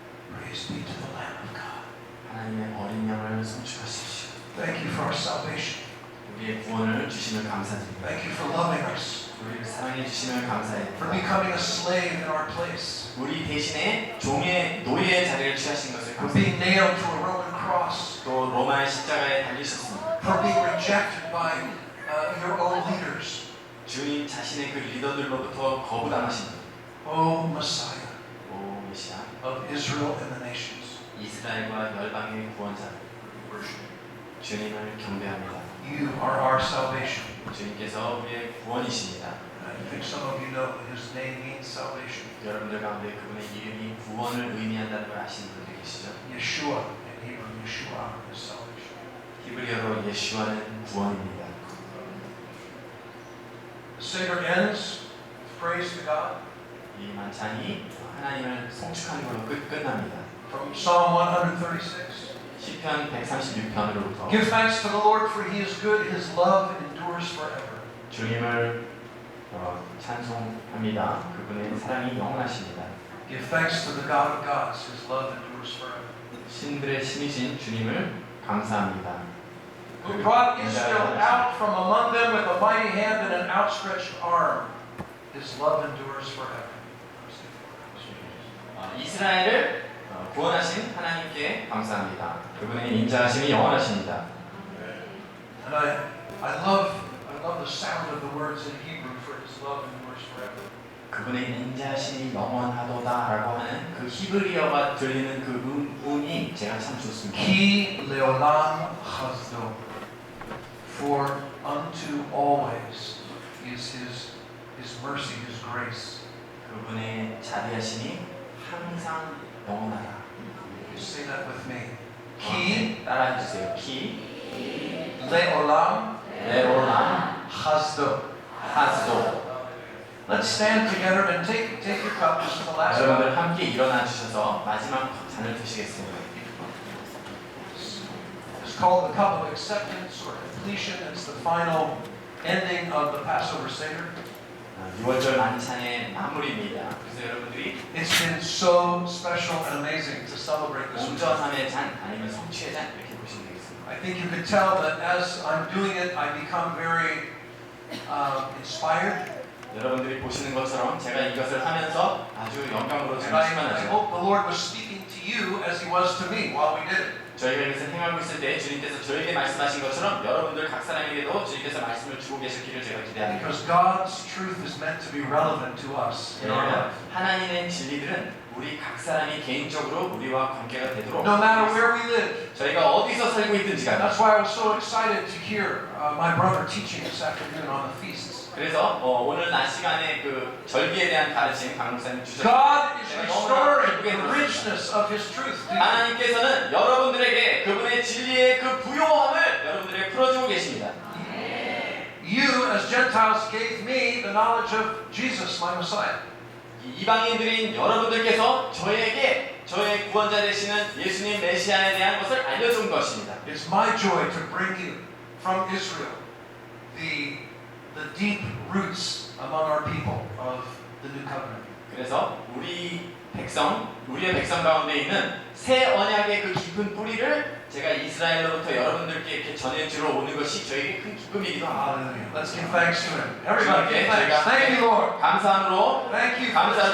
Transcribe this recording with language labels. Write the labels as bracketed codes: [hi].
[en] Praise be to the Lamb of God. [ko] 하나님의 어린 양을 송축하십시오. [en] Thank you for our salvation. [ko] 우리의 구원을 주심을 감사드립니다. [en] Thank you for loving us, [ko] 우리를 사랑해 주심을 감사해. [en] for becoming a slave in our place, [ko] 우리 대신에 종의 노예의 자리를 취하신 것을 [en] for [ko] 감사합니다. [en] being nailed to a Roman cross, [ko] 또 로마의 십자가에 달리셨습니다. [en] for being rejected by your own leaders. [ko] 주님 자신의 그 리더들로부터 거부당하신 [en] O Messiah [ko] 오 메시아, [en] of Israel and the nations, [ko] 이스라엘과 열방의 구원자, [en] we worship you. [ko] 주님을 경배합니다. [en] You are our salvation. [ko] 주님께서 우리의 구원이십니다. [en] I think some of you know that his name means salvation. [ko] 여러분들 가운데 그분의 이름이 구원을 의미한다는 걸 아시는 분들 계시죠? [en] Yeshua in Hebrew, Yeshua is salvation. [ko] 히브리어로 예수와는 구원입니다. [en] The Seder ends with praise to God. [ko] 이 만찬이 하나님을 송축하는 걸로 끝납니다. [en] From Psalm 136. [ko] 시편 136편으로부터 [en] Give thanks to the Lord, for he is good, his love endures forever. [ko] 주님을 찬송합니다. 그분의 사랑이 영원하십니다. [en] Give thanks to the God of gods, his love endures forever. [ko] 신들의 신이신 주님을 감사합니다. [en] Who brought Israel out from among them with a mighty hand and an outstretched arm. His love endures forever. [ko] 이스라엘을 구원하신 하나님께 감사합니다. 그분의 인자하심이 영원하십니다. [en] And I love the sound of the words in Hebrew for his love endures forever. [ko] 그분의 인자하심이 영원하도다라고 하는 그 히브리어가 들리는 그 음이 제가 참 좋습니다. [he] Ki leolam chazdo. [en] For unto always is his mercy, his grace. [ko] 그분의 자비하심이 항상 영원하다. [en] You say that with me. Ki [ko] 따라해 주세요. 키 [he] leolam 레오람 chazdo. 하스도. [en] Let's stand together and take your cup. This is the last one. [ko] 여러분들 함께 일어나 주셔서 마지막 잔을 드시겠습니다. [en] It's called the cup of acceptance or completion. It's the final ending of the Passover Seder. [ko] 6월절 만찬의 마무리입니다. 그래서 여러분들이 [en] It's been so special and amazing to celebrate this with you. [ko] 온전함의 잔 아니면 성취의 잔 이렇게 보시면 되겠습니다. [en] I think you can tell that as I'm doing it, I become very inspired. [ko] 여러분들이 보시는 것처럼 제가 이것을 하면서 아주 영감으로 [en] And I [ko] 충만하죠. [en] hope the Lord was speaking to you as He was to me while we did it. [ko] 저희가 이것을 행하고 있을 때 주님께서 저에게 말씀하신 것처럼 여러분들 각 사람에게도 주님께서 말씀을 주고 계시기를 제가 기대합니다. [en] Because God's truth is meant to be relevant to us in our [ko] 왜냐하면 [en] life. [ko] 하나님의 진리들은 우리 각 사람이 개인적으로 우리와 관계가 되도록 [en] No matter where we live. [ko] 저희가 어디서 살고 있든지 간에. [en] That's why I was so excited to hear my brother teaching this afternoon on the feasts. [ko] 그래서 오늘 낮 시간에 그 절기에 대한 가르침 강 목사님 주셨습니다. [en] God is restoring the richness of His truth. [ko] 하나님께서는 여러분들에게 그분의 진리의 그 부요함을 여러분들에게 풀어주고 계십니다. [en] You as Gentiles gave me the knowledge of Jesus, my Messiah. [ko] 이방인들인 여러분들께서 저에게 저의 구원자 되시는 예수님 메시아에 대한 것을 알려준 것입니다. [en] It's my joy to bring you from Israel the deep roots among our people of the new covenant. [ko] 그래서 우리의 백성 가운데 있는 새 언약의 그 깊은 뿌리를 제가 이스라엘로부터 여러분들께 이렇게 전해주러 오는 것이 저에게 큰 기쁨이기도 합니다. [en] Hallelujah. Let's give thanks to Him. Everybody give [ko] 주님께 [en] thanks. Thank you, Lord. [ko] 감사함으로 [en] Thank you for this